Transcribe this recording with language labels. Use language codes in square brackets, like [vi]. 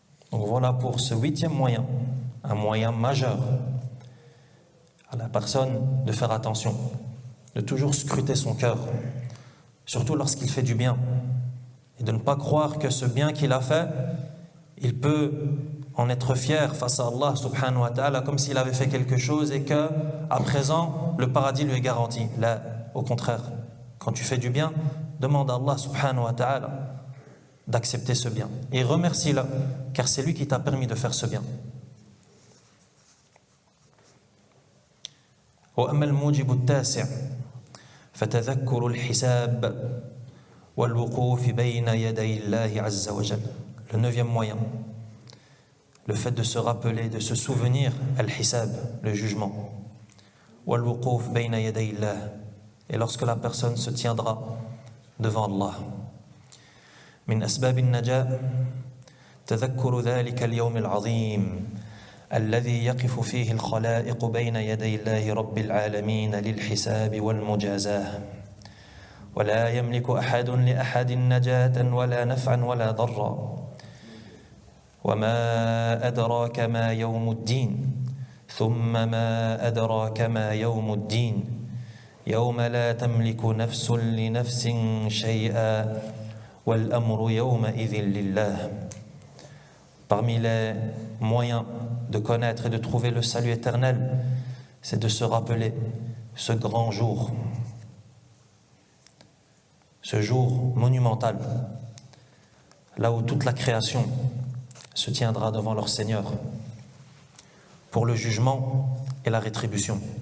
[fr] Donc voilà pour ce 8e moyen, un moyen majeur à la personne de faire attention, de toujours scruter son cœur, surtout lorsqu'il fait du bien, et de ne pas croire que ce bien qu'il a fait, il peut en être fier face à Allah subhanahu wa ta'ala comme s'il avait fait quelque chose et que à présent le paradis lui est garanti. Là, au contraire, quand tu fais du bien, demande à Allah subhanahu wa ta'ala d'accepter ce bien. Et remercie-le, car c'est lui qui t'a permis de faire ce bien. [ar] وأما الموجب التاسع فتذكر الحساب والوقوف بين يدي الله عز وجل. [fr] Le neuvième moyen, le fait de se rappeler, de se souvenir al-hisab, le jugement. [ar] والوقوف بين يدي الله, [fr] et lorsque la personne se tiendra devant Allah. [ar] من أسباب النجاة تذكر ذلك اليوم العظيم الذي يقف فيه الخلائق بين يدي الله رب العالمين للحساب والمجازاة ولا يملك أحد لأحد نجاة ولا نفعا ولا ضرا وما أدراك ما يوم الدين ثم ما أدراك ما يوم الدين يوم لا تملك نفس لنفس شيئا والأمر يومئذ لله. [fr] Parmi les moyens de connaître et de trouver le salut éternel, c'est de se rappeler ce grand jour, ce jour monumental, là où toute la création se tiendra devant leur Seigneur pour le jugement et la rétribution.